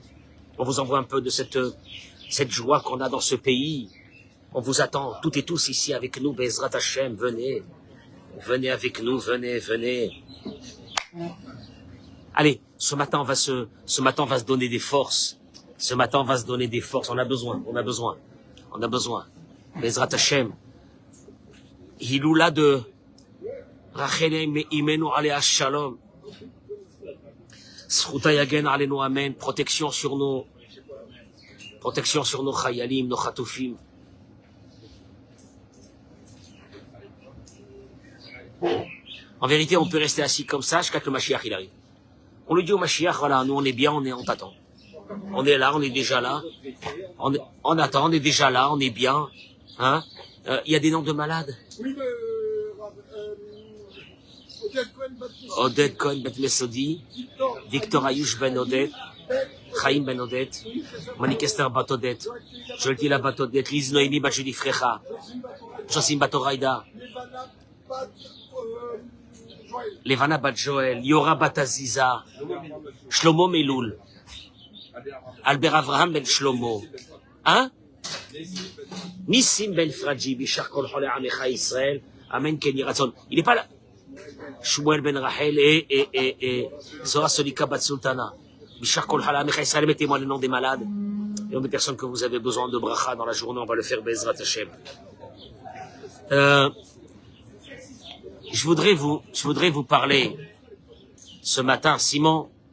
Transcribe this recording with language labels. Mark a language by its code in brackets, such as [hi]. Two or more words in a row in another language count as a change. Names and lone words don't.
[fr] On vous envoie un peu de cette joie qu'on a dans ce pays. On vous attend, toutes et tous ici avec nous, [he] בעזרת השם, [fr] venez. Venez avec nous, venez, venez. Allez, ce matin, on va se donner des forces. Ce matin, on va se donner des forces. On a besoin. [he] בעזרת השם. הילולא דרחל אמנו עליה השלום. זכותה יגן עלינו אמן. [fr] Protection sur nos chayalim, nos chatoufim. En vérité, on peut rester assis comme ça jusqu'à que le Mashiach il arrive. On lui dit au Mashiach, voilà, nous on est bien, on t'attend. On est là, on est déjà là. On attend, on est déjà là, on est bien. Hein? Y a des noms de malades. Oui, Oded Cohen Bet Mesodi, Victor Ayush Ben Oded, Chaim Ben Oded, Manik Esther Bat Oded, Jolti La Bat Oded, Liz Noémie Bat Judy Frecha, Josim Bat Oraïda, Levana Bat Joël, Yora Bat Aziza, Shlomo Meloul, Albert Avraham Ben Shlomo, hein? [he] Nissim Ben Fradji, בשאר כל חולי עמך ישראל אמן כן יהי רצון. [fr] Il n'est pas là. Shmuel Ben Rachel et Zora Solika Bat Sultana. [he] בשאר כל חולי עמך ישראל, [fr] mettez-moi le nom des malades, et nom des personnes que vous avez besoin de bracha dans la journée, on va le faire [he] בעזרת השם. [fr] Je voudrais vous parler ce matin, Simon.